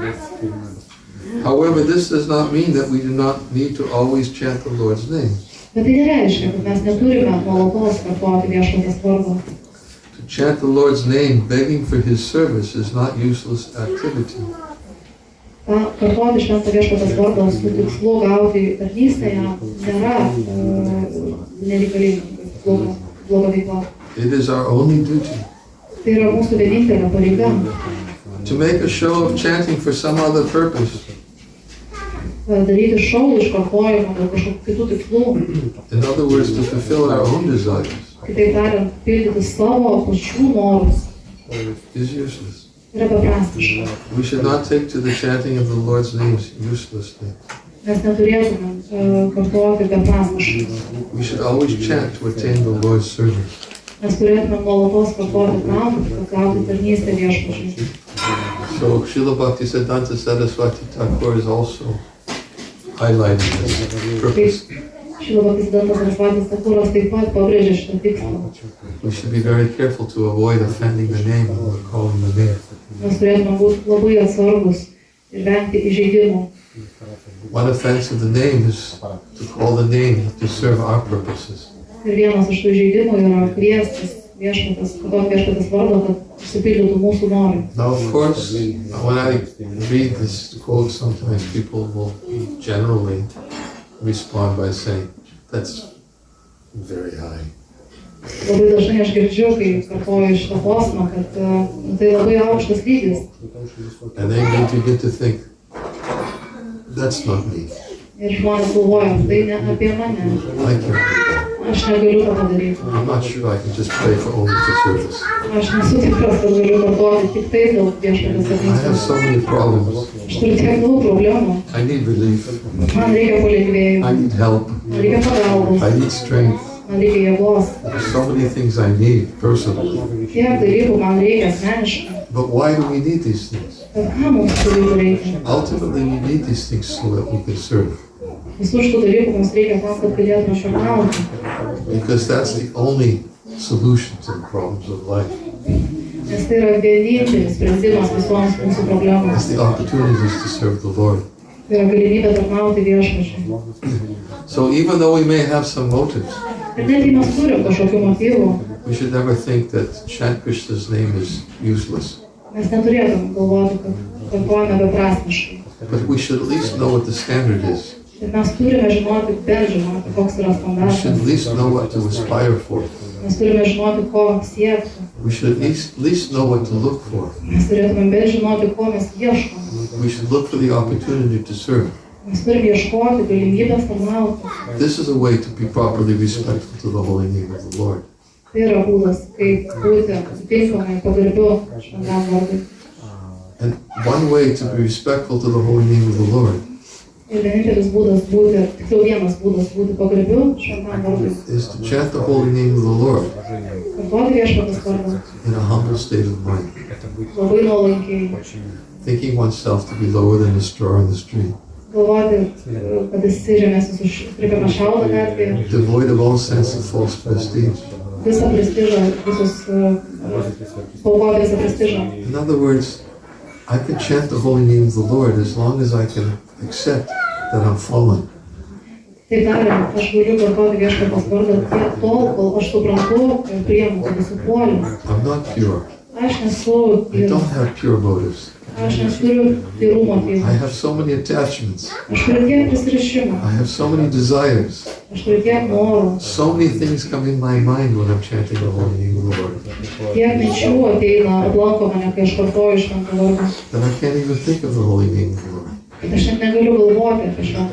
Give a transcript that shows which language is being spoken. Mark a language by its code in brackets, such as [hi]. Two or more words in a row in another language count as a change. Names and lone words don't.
[en] However, this does not mean that we do not need to always chant the Lord's name. [lt] Bet tai nereiškia, kad mes neturime nuolatos kartoti viešpaties vardą. [en] To chant the Lord's name, begging for His service, is not useless activity. [lt] Kartoti šventą viešpaties vardą su tikslu gauti tarnystę jam nėra nereikalinga, bloga veikla. [en] It is our only duty. [lt] Tai yra mūsų vienintelė pareiga. [en] To make a show of chanting for some other purpose, [lt] Daryti šou iš kartojimo dėl kažkokių kitų tikslų. [en] in other words, to fulfill our own desires, [lt] Kitaip tariant, pildyti savo pačių norus [en] is useless. [lt] yra beprasmiška. [en] We should not take to the chanting of the Lord's names uselessly. [lt] Mes neturėtume kartoti beprasmiškai. [en] We should always chant to attain the Lord's service. [lt] Mes turėtume nuolatos kartoti tam, kad gauti tarnystę viešpačiui. [en] So Srila Bhaktisiddhanta Saraswati Thakur is also highlighting this purpose. [lt] Šrila Bhaktisiddhanta Saraswatis Thakuras taip pat pabrėžė šitą tikslą. [en] We should be very careful to avoid offending the name when we're calling the name. [lt] Mes turėtume būti labai atsargus ir vengti įžeidimų. [en] One offense of the name is to call the name to serve our purposes. [lt] Ir vienas iš tų įžeidimų yra kviestis viešpaties, kartoti viešpaties vardą, kad išsipildytų mūsų norai. [en] Now, of course, when I read this quote, sometimes people will generally respond by saying, that's very high. [lt] Labai dažnai aš girdžiu, kai kartoju šitą posmą, kad tai labai aukštas lygis. [en] And they may begin to think, that's not me. [lt] Ir žmonės galvoja, tai ne apie mane. [en] I can't do that. [lt] Aš negaliu to padaryti. [en] I'm not sure I can just pray for only for service. [lt] Aš nesu tikras, kad galiu kartoti tik tai dėl viešpaties [en] I have [lt] tarnystės. [en] so many problems. [lt] Aš turiu tiek daug problemų. [en] I need relief. [lt] Man reikia palengvėjimo. [en] I need help. [lt] Man reikia pagalbos. [en] I need strength. [lt] Man reikia jėgos. [en] There's so many things I need personally. [lt] Tiek dalykų man reikia asmeniškai. [en] But why do we need these things? [lt] Bet ką mums tų dalykų reikia? [en] Ultimately, we need these things so that we can serve. [lt] Visų šitų dalykų mums reikia tam, kad galėtume tarnauti. [en] Because that's the only solution to the problems of life. [lt] Nes tai yra vienintelis sprendimas visoms mūsų [en] It's [lt] problemams. [en] the opportunities to serve the Lord. [lt] Tai yra galimybė tarnauti viešpačiui. [en] So even though we may have some motives, [lt] Ir net jei mes turim kažkokių motyvų, [en] we should never think that chant Krishna's name is useless. [lt] mes neturėtume galvoti, kad kartuojame beprasmiškai. [en] But we should at least know what the standard is. [lt] Ir mes turime žinoti, bent žinoti, koks yra [en] We should at [lt] standartas. [en] least know what to aspire for. [lt] Mes turime žinoti, ko siekti. [en] We should at least know what to look for. [lt] Mes turėtume bent žinoti, ko mes ieškome. [en] We should look for the opportunity to serve. [lt] Mes turime ieškoti galimybės tarnauti. [en] This is a way to be properly respectful to the holy name of the Lord. [lt] Tai yra būdas, kaip būti atitinkamai pagarbiu šventam vardui. [en] And one way to be respectful to the holy name of the Lord [lt] Ir vienintelis būdas būti, tiksliau vienas būdas būti pagarbiu šventam vardui. [en] is to chant the holy name of the Lord [lt] Kartuoti viešpaties vardą [en] in a humble state of mind, [lt] labai nuolankiai. [en] thinking oneself to be lower than a straw in the street, [lt] Galvoti, kad esi žemesnis už trikaną šaltą gatvėje. [en] devoid of all sense of false prestige, [lt] visą prestižą, paukoti visą prestižą. [en] In other words, I can chant the holy name of the Lord as long as I can accept that I'm fallen. [lt] Taip tariant, aš galiu kartoti viešpaties vardą tiek tol, kol aš suprantu ir priimu, kad esu puolęs. [en] I'm not pure. [lt] Aš nesu [en] I don't have pure motives. [lt] aš neturiu tyrų motyvų. [en] I have so many attachments. [lt] Aš turiu tiek prisirišimų, [en] I have so many desires. [lt] aš turiu tiek norų, [en] So many things come in my mind when I'm chanting the holy name of the Lord [lt] tiek minčių ateina, aplanko mane, kai aš kartoju šventą vardą. [en] that I can't even think of the holy name of the Lord. [lt] Aš net negaliu galvoti apie šventą